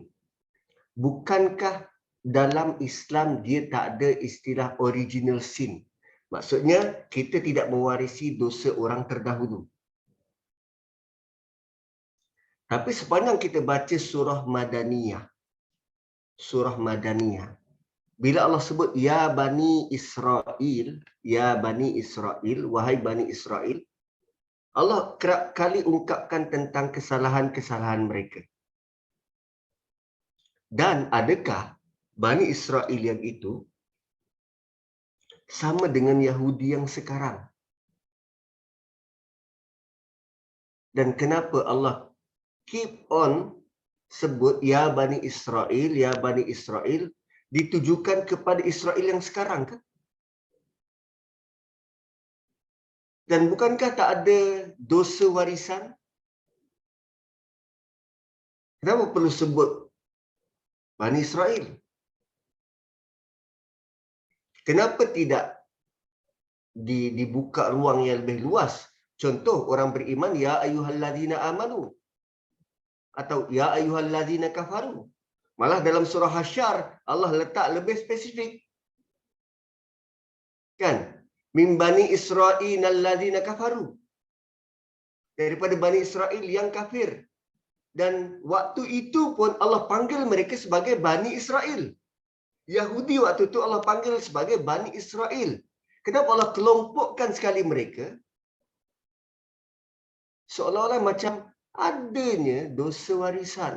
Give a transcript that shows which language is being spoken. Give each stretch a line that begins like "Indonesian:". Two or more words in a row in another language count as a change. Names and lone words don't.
Malay: Bukankah dalam Islam dia tak ada istilah
English: original sin?
Malay: Maksudnya kita tidak mewarisi dosa orang terdahulu. Tapi sepanjang kita baca surah Madaniyah, bila Allah sebut ya Bani Israel, wahai Bani Israel, Allah kerap kali ungkapkan tentang kesalahan-kesalahan mereka. Dan adakah Bani Israel yang itu sama dengan Yahudi yang sekarang? Dan kenapa Allah
English: keep on
Malay: sebut ya Bani Israel ditujukan kepada Israel yang sekarang kan? Dan bukankah tak ada dosa warisan? Kenapa perlu sebut Bani Israel? Kenapa tidak dibuka ruang yang lebih luas? Contoh, orang beriman,
Arabic: يا أيها الذين آمنوا.
Malay: Atau
Arabic: يا أيها الذين كفروا.
Malay: Malah dalam surah Hasyar, Allah letak lebih spesifik. Kan?
Arabic: من بني إسرائيل الذين كفروا.
Malay: Daripada Bani Israel yang kafir. Dan waktu itu pun Allah panggil mereka sebagai Bani Israel. Yahudi waktu itu Allah panggil sebagai Bani Israel. Kenapa Allah kelompokkan sekali mereka? Seolah-olah macam adanya dosa warisan.